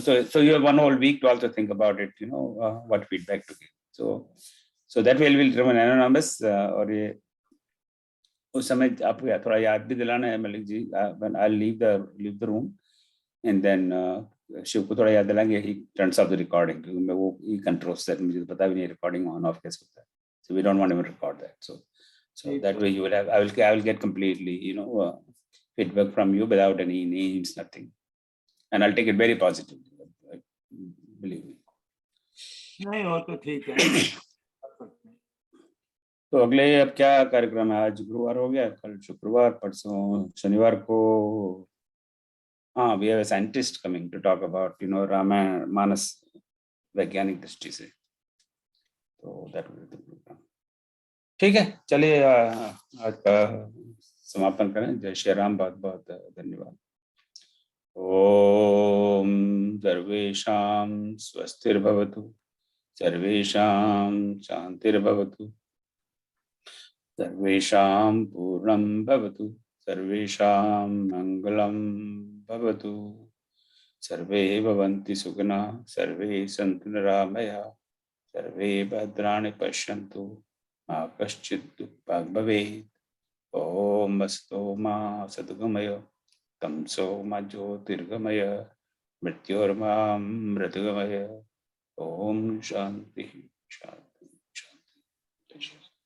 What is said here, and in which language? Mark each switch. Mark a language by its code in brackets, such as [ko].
[en] So you have one whole week to also think about it, you know, what feedback to give. So that will remain anonymous. [hi] और ये उस समय आपको थोड़ा याद भी दिलाना है Malik ji, [en] when I'll leave the room, [hi] and then Shiv को थोड़ा याद दिलाएंगे, [en] he turns off the recording, [hi] क्योंकि मैं वो [en] he controls that, [hi] मुझे तो पता भी नहीं recording on off कैसे होता है. [en] So we don't want to record that. So that way you will have, I will get completely, you know, feedback from you without any names, nothing, and I'll take it very positively, believe me. [hi] नहीं हो तो ठीक है. तो अगले अब क्या कार्यक्रम है? आज गुरुवार हो गया, कल शुक्रवार, परसों शनिवार को [en] we have a scientist coming to talk about, you know, [hi] Ramayan मानस वैज्ञानिक दृष्टि से. [en] तो that will be the program. [hi] ठीक है, चलिए आज का समापन करें. जय श्री राम. बहुत बहुत धन्यवाद. [sa] ओम सर्वेषां स्वस्तिर्भवतु, सर्वेषां शान्तिर्भवतु, सर्वेषां पूर्णं भवतु, सर्वेषां मंगलं भवतु, सर्वे भवन्ति सुखिनः, सर्वे सन्तु निरामयाः, सर्वे भद्राणि पश्यन्तु, मा कश्चित् दुःखभाग् भवेत्. ओम अस्तो मा सद्गमय, तमसो मा ज्योतिर्गमय, मृत्योर्मा मृतगमय. ओम शांति शांति शांति.